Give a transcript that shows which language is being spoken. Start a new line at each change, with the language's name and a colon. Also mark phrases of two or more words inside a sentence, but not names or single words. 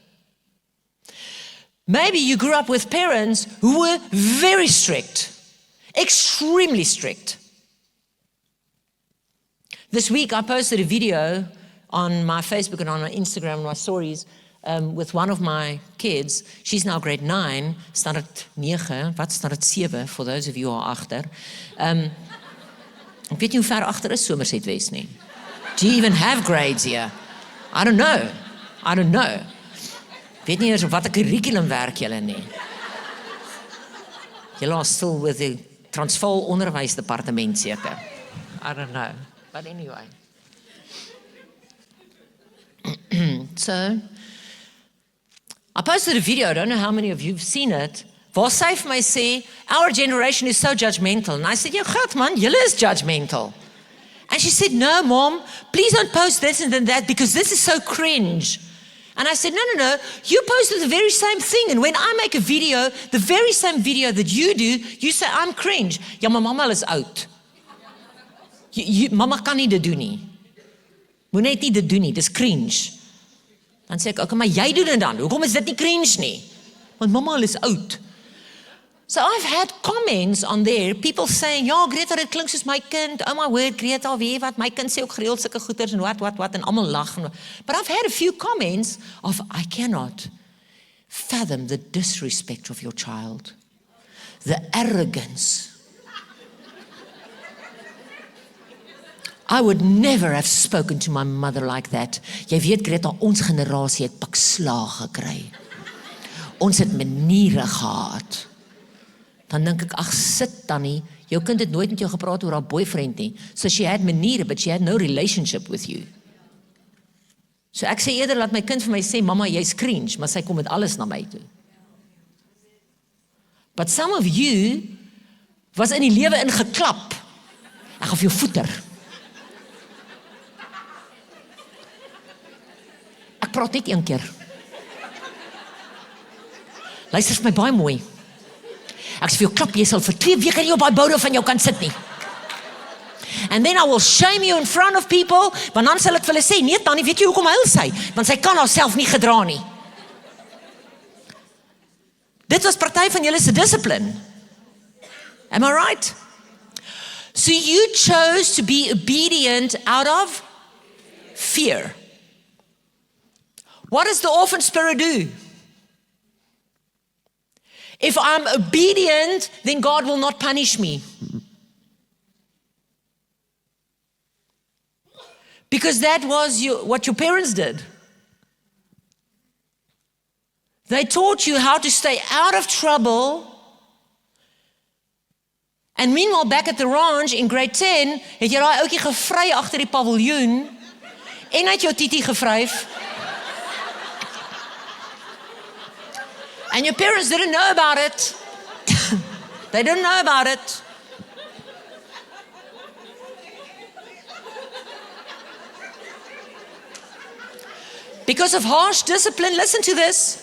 English: Maybe you grew up with parents who were very strict, extremely strict. This week I posted a video on my Facebook and on my Instagram and my stories with one of my kids. She's now grade 9,
Afrikaans: standaard 9, wat standaard 7,
English: for those of you who are agter.
Afrikaans: Ek weet nie hoe ver agter is Somerset West nie.
English: Do you even have grades here? I don't know.
Afrikaans: Weet nie eers op watter curriculum werk julle nie.
English: Julle are still with the Transvaal
Afrikaans: onderwysdepartement seker.
English: I don't know. But anyway. So, I posted a video, I don't know how many of you have seen it,
Afrikaans: waar sy vir my sê,
English: our generation is so judgmental. And I said,
Afrikaans: ja, God man, julle is judgmental.
English: And she said, no, Mom, please don't post this and then that because this is so cringe. And I said, no, you posted the very same thing. And when I make a video, the very same video that you do, you say, I'm cringe.
Afrikaans: Ja, maar mama is oud. Mama kan nie dit doen nie. Moet net nie dit doen nie, dis cringe. Dan sê ek, okay, maar jy doen dit dan. Hoekom is dit nie cringe nie? Want mama is oud.
English: So I've had comments on there, people saying,
Afrikaans: ja, Gretha, dit klink soos my kind. Oh my word, Gretha, weet wat, my kind sê ook gereeld sulke goeters en wat, en almal lag.
English: But I've had a few comments of, I cannot fathom the disrespect of your child. The arrogance. I would never have spoken to my mother like that.
Afrikaans: Jy weet, Gretha, ons generasie het pak slaag gekry. Ons het maniere gehad. Dan dink ek, ag sit Tannie, jou kind het nooit met jou gepraat oor haar boyfriend nie.
English: So she had maniere, but she had no relationship with you.
Afrikaans: So ek sê eerder, laat my kind vir my sê, mama, jy's cringe, maar sy kom met alles na my toe.
English: But some of you was
Afrikaans: in die lewe ingeklap. Ek gaan vir jou voeter. Ek praat net een keer. Luister vir my baie mooi. Ek sê vir jou klap, jy sal vir 2 weke nie op daai boude van jou kan sit nie.
English: And then I will shame you in front of people,
Afrikaans: want dan sal ek vir hulle sê, nee Tannie, weet jy hoekom huil sy? Want sy kan haarself nie gedra nie. Dit was party van julle se discipline.
English: Am I right? So you chose to be obedient out of fear. What does the orphan spirit do? If I'm obedient, then God will not punish me. Because that was what your parents did. They taught you how to stay out of trouble. And meanwhile, back at the ranch in grade 10,
Afrikaans: het jy daai ouetjie gevry agter die paviljoen en het jou titie gevryf.
English: And your parents didn't know about it. They didn't know about it. Because of harsh discipline, listen to this.